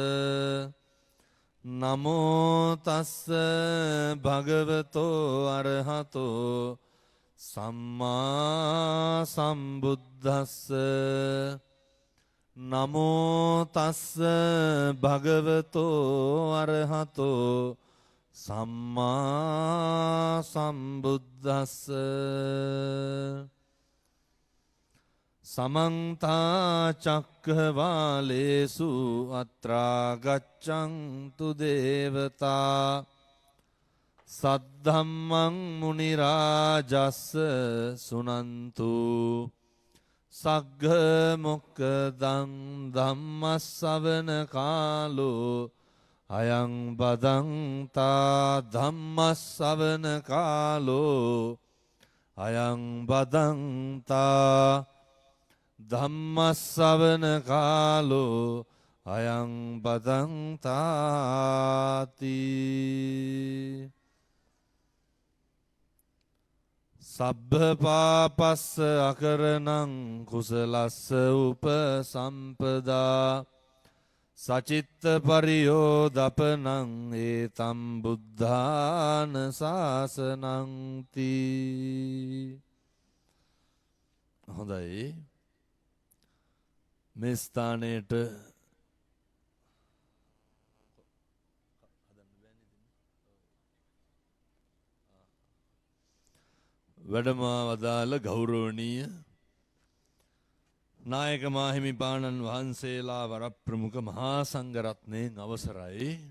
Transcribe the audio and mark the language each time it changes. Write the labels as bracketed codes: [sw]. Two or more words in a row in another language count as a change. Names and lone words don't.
[pi] නමෝ තස්ස භගවතෝ අරහතෝ සම්මා සම්බුද්දස්ස. නමෝ තස්ස භගවතෝ අරහතෝ සම්මා සම්බුද්දස්ස. සමන්ත චක්ඛවාලේසු අත්‍රා ගච්ඡන්තු දේවතා සද්ධම්මං මුනි රාජස්ස සුනන්තු සග්ග මොක්ඛදං ධම්මස්සවන කාලෝ අයං බදන්තා ධම්මස්සවන කාලෝ අයං බදන්තා ධම්මස්සවන කාලෝ අයං බදන්තාති සබ්බ පාපස්ස අකරණං කුසලස්ස උපසම්පදා සචිත්ත පරියෝදපනං ඒතම් බුද්ධාන ශාසනං තී. [si] හොඳයි, මේ ස්ථානයට වැඩම වදාළ ගෞරවනීය නායක මාහිමිපාණන් වහන්සේලා වරප්‍රමුඛ මහා සංඝරත්නයෙන් අවසරයි.